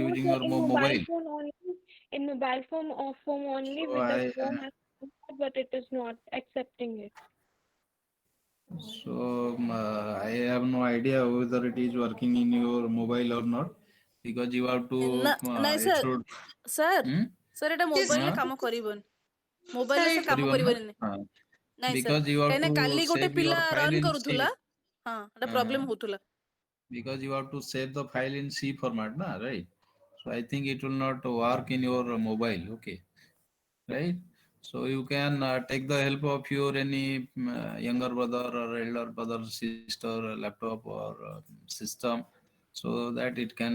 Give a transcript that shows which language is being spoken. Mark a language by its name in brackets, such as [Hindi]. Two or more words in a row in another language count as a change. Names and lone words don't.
[English] No, using sir, your in mobile mobile? phone only. In mobile phone or phone only So with the phone, but it is not accepting it. I have no idea whether it is working in your mobile or not because you have to [Odia] ନାଇଁ [English] it [Odia] ସାର୍ [English] should [Odia] ସାର୍ hmm? ସାର୍ ଏଇଟା [English] Yes, [Odia] ମୋବାଇଲରେ Huh? କାମ କରିବନି ମୋବାଇଲରେ [English] sir, [Odia] ସାର୍ କାମ କରିବନି ନା? କରିବନି ହଁ. ନାଇଁ ସାର୍ [English] Because you have [Odia] କାହିଁକିନା [English] to [Odia] କାଲି ଗୋଟେ [English] save your [Odia] ପିଲା [English] file [Odia] ରନ୍ [English] in C. [Odia] କରୁଥିଲା ହଁ ଏଟା ପ୍ରୋବ୍ଲେମ Uh-huh. ହଉଥିଲା [English] Because you have to save the file in C format, na, right? So I think it will not work in your mobile, okay, right? So you can take the help of your any younger brother or elder brother, sister, laptop or system, so that it can.